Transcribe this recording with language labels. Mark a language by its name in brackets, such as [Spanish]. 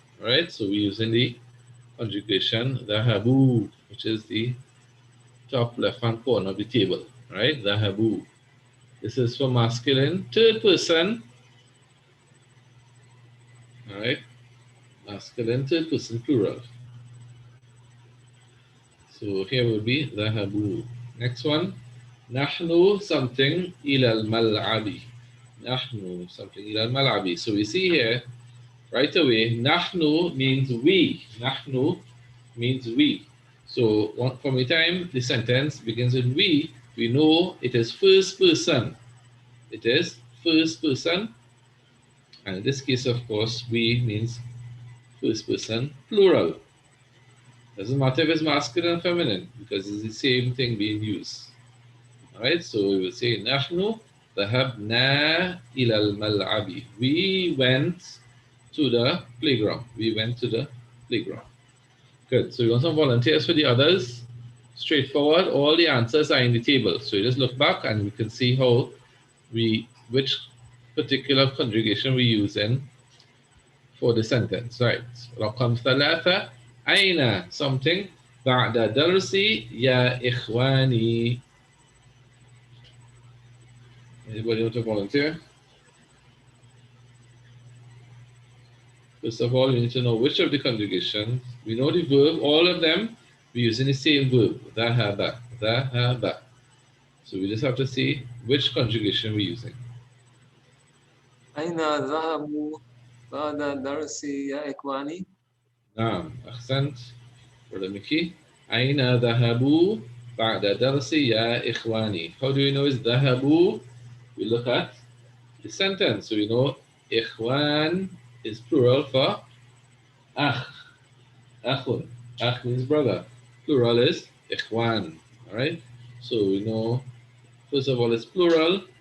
[English] All right. So we're using the conjugation ذهبوا, which is the top left-hand corner of the table. All right. ذهبوا. This is for masculine, third person. All right. Masculine, third person, plural. So here will be ذهبوا. Next one. [Arabic] نحن something إلى الملعب. نحن something إلى الملعب. [English] So we see here right away, نحن means we. نحن means we. So from the time the sentence begins with we know it is first person. It is first person. And in this case, of course, we means first person plural. Doesn't matter if it's masculine or feminine because it's the same thing being used. All right, so we will say [Arabic] نحن ذهبنا إلى الملعب. [English] We went to the playground. We went to the playground. Good. So we want some volunteers for the others. Straightforward. All the answers are in the table. So you just look back and we can see how which particular conjugation we use in for the sentence. Right. [Arabic] رقم ثلاثة. أين something بعد درسي يا إخواني. [English] Anybody want to volunteer? First of all, you need to know which of the conjugations. We know the verb, all of them, we're using the same verb, ذهب, ذهب. So we just have to see which conjugation we're using. [Arabic] أين ذهبوا بعد الدرس يا إخواني. نعم أحسنت. Brother Mickey. أين ذهبوا بعد درس يا إخواني? [English] How do you know it's ذهبوا? We look at the sentence. So we know إخوان is plural for أخ. أخun. أخ means brother. Plural is إخوان. Alright? So we know, first of all, it's plural.